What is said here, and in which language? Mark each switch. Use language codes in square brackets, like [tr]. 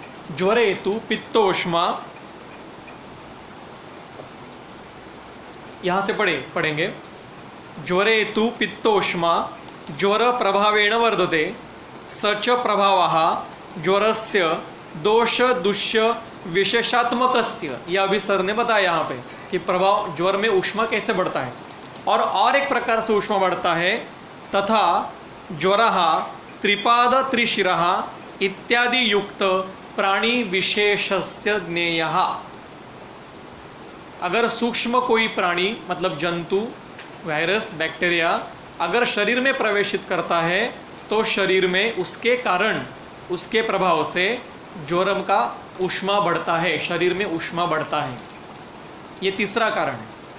[sa] ज्वरेतु पित्तोष्मा, [hi] यहाँ से पढ़ेंगे [sa] ज्वरेतु पित्तोष्मा ज्वर प्रभावेण वर्धते सच प्रभावः ज्वरस्य दोष दुष्य विशेषात्मकस्य। [hi] यह अभी सर ने बताया यहाँ पे कि प्रभाव ज्वर में उष्मा कैसे बढ़ता है। और एक प्रकार से ऊष्मा बढ़ता है। [sa] तथा ज्वरः त्रिपाद त्रिशिरः इत्यादि युक्त प्राणी विशेषस्य ज्ञेयः। [hi] अगर सूक्ष्म कोई प्राणी मतलब जंतु, वायरस, बैक्टीरिया अगर शरीर में प्रवेशित करता है तो शरीर में उसके कारण, उसके प्रभाव से ज्वरम का ऊष्मा बढ़ता है, शरीर में ऊष्मा बढ़ता है। ये तीसरा कारण है।